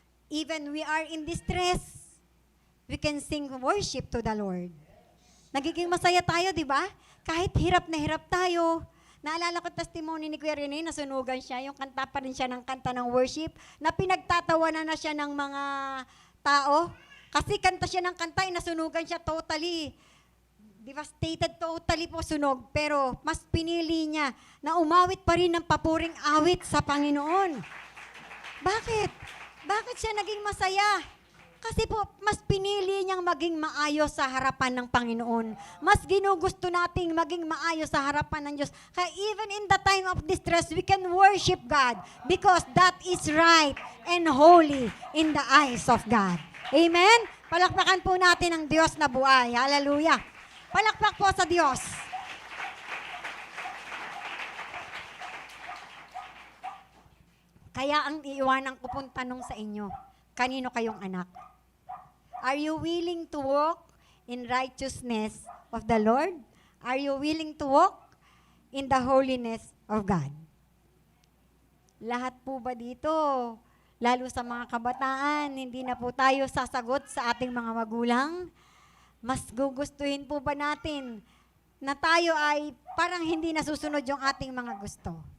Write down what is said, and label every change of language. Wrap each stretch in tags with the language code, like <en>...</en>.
<en>Even we are in distress, we can sing worship to the Lord.</en> <tl>Nagiging masaya tayo, di ba? Kahit hirap na hirap tayo. Naalala ko testimony ni Kuya Rene, nasunugan siya, yung kanta pa rin siya ng kanta ng worship, na pinagtatawanan na siya ng mga tao. Kasi kanta siya ng kanta, nasunugan siya totally. Devastated, totally po sunog. Pero mas pinili niya na umawit pa rin ng papuring awit sa Panginoon. Bakit? Bakit siya naging masaya? Kasi po, mas pinili niyang maging maayos sa harapan ng Panginoon. Mas ginugusto nating maging maayos sa harapan ng Diyos.</tl> <en>Kaya even in the time of distress, we can worship God because that is right and holy in the eyes of God. Amen?</en> <tl>Palakpakan po natin ang Diyos na buhay. Hallelujah. Palakpak po sa Diyos. Kaya ang iiwanan ko pong tanong sa inyo, kanino kayong anak?</tl> <en>Are you willing to walk in righteousness of the Lord? Are you willing to walk in the holiness of God?</en> <tl>Lahat po ba dito, lalo sa mga kabataan, hindi na po tayo sasagot sa ating mga magulang? Mas gugustuhin po ba natin na tayo ay parang hindi nasusunod yung ating mga gusto?</tl>